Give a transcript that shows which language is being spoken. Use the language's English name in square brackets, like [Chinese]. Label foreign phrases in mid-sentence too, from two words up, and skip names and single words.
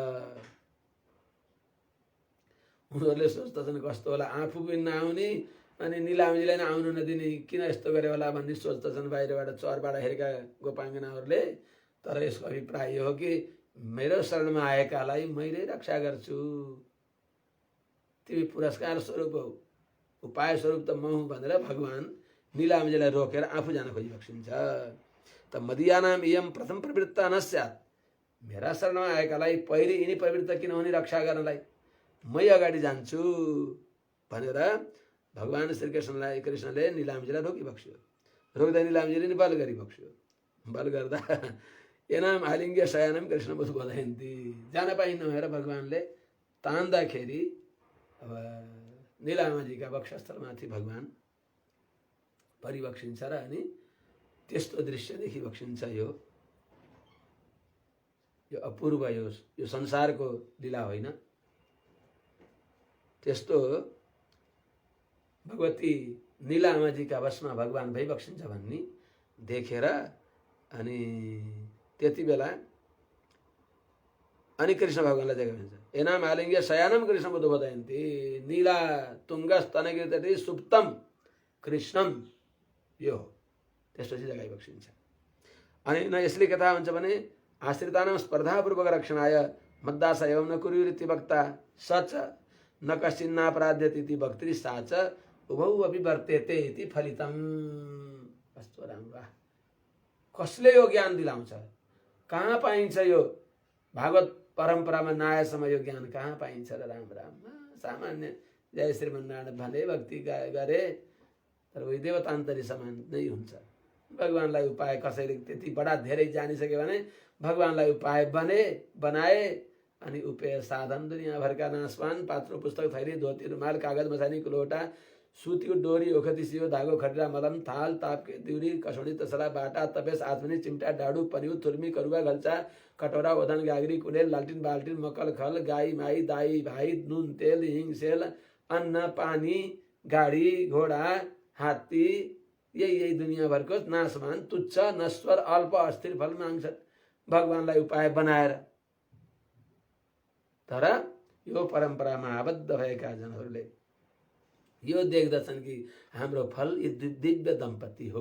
[Nepali] उनीहरूले सोच्दछन् कस्तो होला, आफू पनि नआउने अनि नीलामाजीलाई नै आउनु नदिने, किन यस्तो गरे होला भन्ने सोच्दछन् बाहिरबाट चरबाट हेरेका गोपाङ्गनाहरूले। तर यसको अभिप्राय यो हो कि मेरो शरणमा आएकालाई मैले रक्षा गर्छु, तिमी पुरस्कार स्वरूप हौ, उपाय स्वरूप त म हुँ भनेर भगवान नीलामाजीलाई रोकेर आफू जान खोजिबक्सिन्छ। [Sanskrit] त मदीयानाम इयम प्रथम प्रवृत्ता न स्यात्, [Nepali] मेरा शरणमा आएकालाई पहिले यिनी प्रवृत्त किन हुने रक्षा गर्नलाई, मै अगाडि जान्छु भनेर भगवान कृष्णले नीलामाजीलाई रोकिबक्स्यो। रोक्दा नीलामाजीले नि बल गरिबक्स्यो। बल गर्दा [Sanskrit] एनाम आलिङ्ग्य शयनम कृष्ण बुध बोधयन्ती, [Nepali] जान पाइन्न भनेर भगवानले तान्दाखेरि अब नीलामाजीका वक्षस्थलमाथि भगवान परिबक्सिन्छ र अनि त्यस्तो दृश्य देखिबक्सिन्छ। यो अपूर्व, यो संसारको लीला होइन। त्यस्तो भगवती नीलामाजीका वशमा भगवान भइबक्सिन्छ भन्ने देखेर अनि त्यति बेला अनि कृष्ण भगवानलाई देखाइन्छ। [Sanskrit] एनाम आलिङ्ग्य शयानम कृष्ण बुध बोधयन्ती, नीला तुङ्गस्तनगिरितटे सुप्तम कृष्णम, [Nepali] यो हो। त्यसपछि जगाइबक्सिन्छ। अनि न यसले के थाहा हुन्छ भने [Sanskrit] आश्रितानां स्पर्धापूर्वक रक्षणाय मद्दास एवं न कुर्युरिति वक्ता, सच न कश्चिन्नापराध्यति इति भक्ति साच उभौ अपि वर्तेते इति फलितम। [Nepali] कस्तो राम्रो, कसले यो ज्ञान दिलाउँछ? कहाँ पाइन्छ यो भागवत परम्परामा? नआएसम्म यो ज्ञान कहाँ पाइन्छ र? राम राम, सामान्य जय श्रीमन्नारायण भने भक्ति गरे तर उही देवतान्तरी समान नै हुन्छ। भगवानलाई उपाय कसैले त्यति बडा धेरै जानिसक्यो भने भगवानलाई उपाय बनाए अनि उपेय साधन दुनियाँभरका नाशवान पात्रो पुस्तक थैली धोती रुमाल कागज मसानीको लोटा सुतीको डोरी ओखती सियो धागो खटिरा मलम थाल तापके दिउरी कसौडी तसला बाटा तपेस आत्मनी चिम्टा डाडु पनिउ थुर्मी करुवा घल्चा कटोरा ओधन गागरी कुलेल लालटिन बाल्टिन मकल खल गाई माई दाई भाई नुन तेल हिङ सेल अन्न पानी गाडी घोडा हात्ती यही दुनियाँभरको नाशवान तुच्छ नश्वर अल्प अस्थिर फल माग्छन् भगवानलाई उपाय बनाएर। तर यो परम्परामा आबद्ध भएका जनहरूले यो देख्दछन् कि हाम्रो फल यी दिव्य दम्पति हो।